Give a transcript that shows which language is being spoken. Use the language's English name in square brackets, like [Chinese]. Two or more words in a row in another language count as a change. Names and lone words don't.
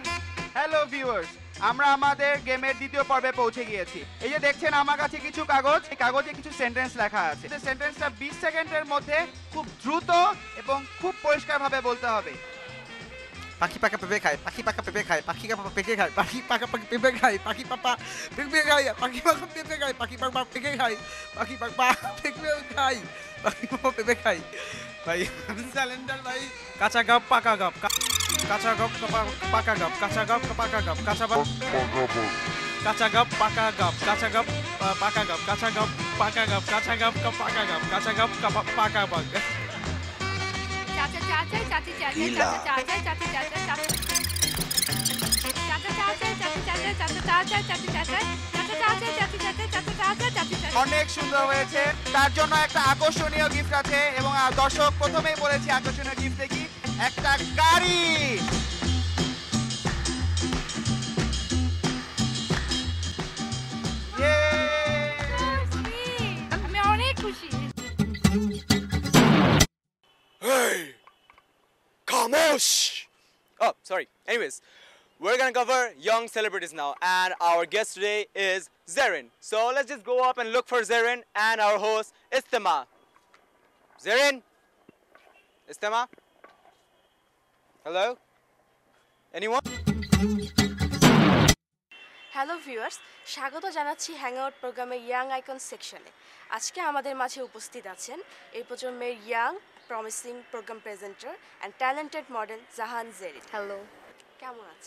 [English] Hello viewers [Bangla] আমরা আমাদের গেমের দ্বিতীয় পর্বে পৌঁছে গিয়েছি এই যে দেখছেন আমার কাছে কিছু কাগজ এই কাগজে কিছু সেন্টেন্স লেখা আছে এই সেন্টেন্সটা 20 সেকেন্ডের মধ্যে খুব দ্রুত এবং খুব পরিষ্কারভাবে বলতে হবে পাখি পাকা পেঁপে খায় পাখি পাকা পেঁপে খায় পাখি পাকা পেঁপে খায় পাখি পাকা পেঁপে খায় পাখি পাপা পেঁপে খায় পাখি পাকা পেঁপে খায় পাখি পাপা পেঁপে খায় পাখি পাপা পেঁপে খায় পাখি পাপা পেঁপে খায় ভাই স্যালেন্ডার ভাই কাঁচা গাব পাকা গাব কাঁচা গাব পাকা গাব কাঁচা গাব পাকা গাব কাঁচা গাব কাঁচা গাব পাকা গাব কাঁচা গাব পাকা গাব কাঁচা গাব পাকা গাব কাঁচা গাব পাকা গাব কাঁচা গাব পাকা গাব চাচা চাচা চাচি চাচা চাচা চাচা চাচি চাচা চাচা চাচা চাচি চাচা চাচা চাচা চাচি চাচা চাচা চাচা চাচি চাচা চাচা চাচা চাচি চাচা অনেক সুন্দর হয়েছে তার জন্য একটা আকর্ষণীয় গিফট আছে এবং দর্শক প্রথমেই বলেছি আকর্ষণীয় গিফট কি একটা গাড়ি আমি অনেক খুশি [English] Hey! Kamosh! Oh, sorry. Anyways, we're gonna cover young celebrities now, and our guest today is Zarin. So let's just go up and look for Zarin and our host Istema. Zarin? Istema? Hello? Anyone? Hello viewers [Bangla] স্বাগত জানাচ্ছি হ্যাংআউট প্রোগ্রামের [English] Young Icon [Bangla] সেকশনে আজকে আমাদের মাঝে উপস্থিত আছেন এই প্রজন্মের [English] young promising program presenter and talented model [Bangla] জাহান জেরিন হ্যালো কেমন আছেন